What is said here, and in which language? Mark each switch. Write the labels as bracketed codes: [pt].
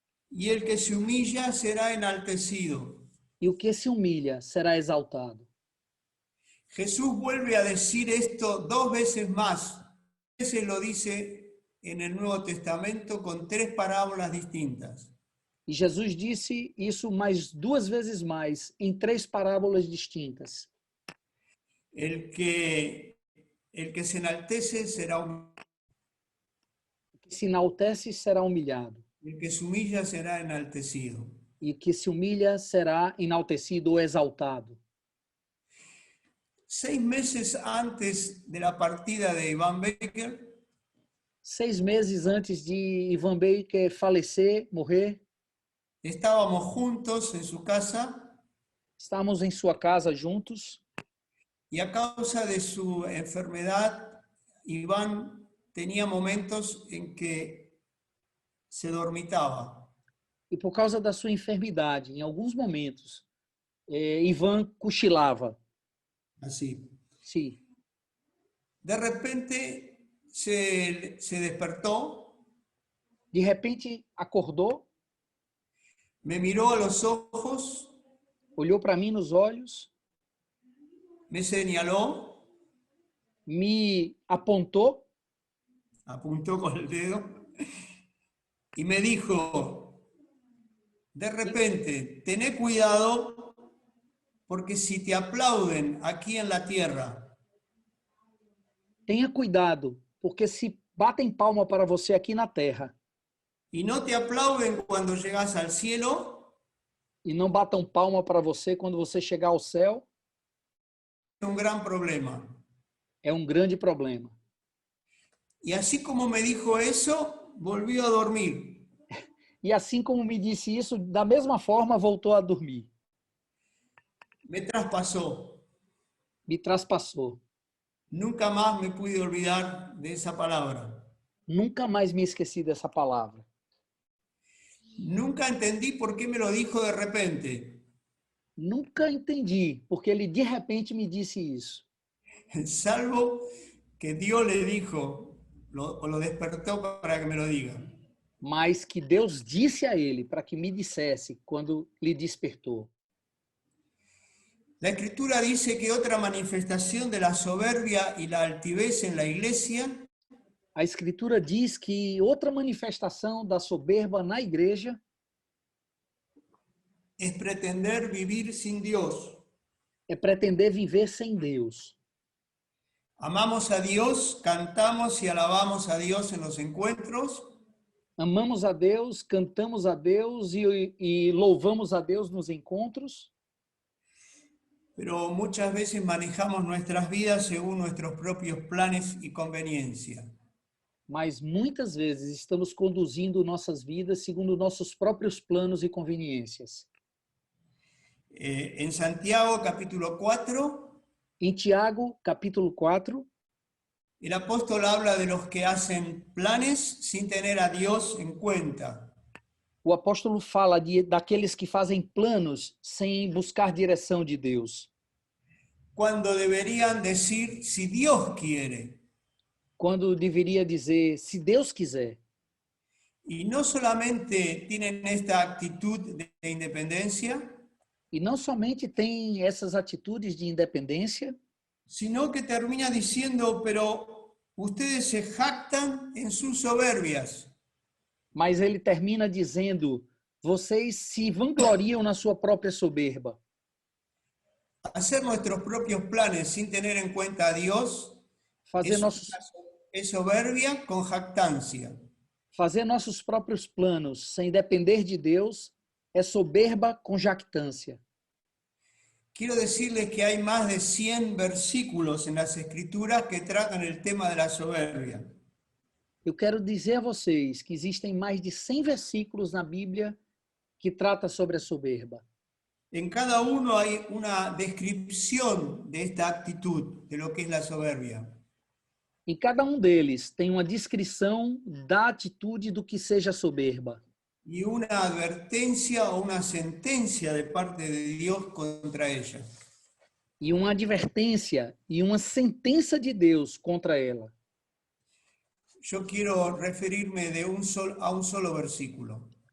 [es] y el que se humilla será enaltecido. [pt] e o que se humilha será exaltado. [es] Jesús vuelve a decir esto 2 veces más. Se lo dice en el Nuevo Testamento con 3 parábolas distintas. [pt] E Jesus disse isso mais 2 vezes mais, em 3 parábolas distintas. [es] El que se enaltece será humillado. [pt] O que se enaltece será humilhado, [es] El que se humilla será enaltecido. [pt] e o que se humilha será enaltecido ou exaltado. [es] 6 meses antes de la partida de Ivan Baker, [pt] 6 meses antes de Ivan Baker falecer, morrer, [es] estábamos juntos en su casa [pt] estávamos em sua casa juntos, [es] y a causa de su enfermedad, Iván tenía momentos en que se dormitaba. [pt] e por causa da sua enfermidade, em alguns momentos, Ivan cochilava. [es] Así. [pt] Sim. [es] De repente se despertó, [pt] De repente acordou, [es] me miró a los ojos, [pt] olhou para mim nos olhos, [es] me señaló, [pt] me apontou [es] apuntó con el dedo y me dijo, de repente, tené cuidado porque si te aplauden aquí en la tierra, [pt] tenha cuidado, porque se batem palma para você aqui na terra [es] y no te aplauden cuando llegas al cielo, [pt] e não batam palma para você quando você chegar ao céu, [es] es un gran problema. [pt] é um grande problema. [es] Y así como me dijo eso, volvió a dormir. [pt] E assim como me disse isso, da mesma forma voltou a dormir. [es] Me traspasó. [pt] Me traspassou. [es] Nunca más me pude olvidar de esa palabra. [pt] Nunca mais me esqueci dessa palavra. [es] Nunca entendí por qué me lo dijo de repente. [pt] Nunca entendi porque ele de repente me disse isso. [es] Salvo que Dios le dijo, o lo despertó para que me lo diga. [pt] Mas que Deus disse a ele para que me dissesse quando lhe despertou. [es] La Escritura dice que otra manifestación de la soberbia y la altivez en la iglesia [pt] A Escritura diz que outra manifestação da soberba na igreja [es] es pretender vivir sin Dios. [pt] é pretender viver sem Deus. [es] Amamos a Dios, cantamos y alabamos a Dios en los encuentros, [pt] Amamos a Deus, cantamos a Deus e louvamos a Deus nos encontros, [es] pero muchas veces manejamos nuestras vidas según nuestros propios planes y conveniencia. [pt] mas muitas vezes estamos conduzindo nossas vidas segundo nossos próprios planos e conveniências. [es] En Santiago capítulo 4, [pt] Em Tiago, capítulo 4, [es] el apóstol habla de los que hacen planes sin tener a Dios en cuenta. [pt] o apóstolo fala daqueles que fazem planos sem buscar direção de Deus, [es] Cuando deberían decir si Dios quiere. [pt] quando deveria dizer, se Deus quiser. [es] Y no solamente tienen esta actitud de independencia, [pt] E não somente tem essas atitudes de independência, [es] sino que termina diciendo, pero ustedes se jactan en sus soberbias. [pt] mas ele termina dizendo, vocês se vangloriam na sua própria soberba. [es] Hacer nuestros propios planes sin tener en cuenta a Dios [pt] Fazer nossos, [es] es soberbia con jactancia. [pt] fazer nossos próprios planos sem depender de Deus é soberba com jactância. [es] Quiero decirles que hay más de 100 versículos en las Escrituras que tratan el tema de la soberbia. [pt] Eu quero dizer a vocês que existem mais de 100 versículos na Bíblia que trata sobre a soberba. [es] En cada uno hay una descripción de esta actitud, de lo que es la soberbia. [pt] Em cada um deles tem uma descrição da atitude do que seja soberba. [es] Y una advertencia o una sentencia de parte de Dios contra ella. [pt] E uma advertência e uma sentença de Deus contra ela. [es] Yo quiero referirme a un solo versículo.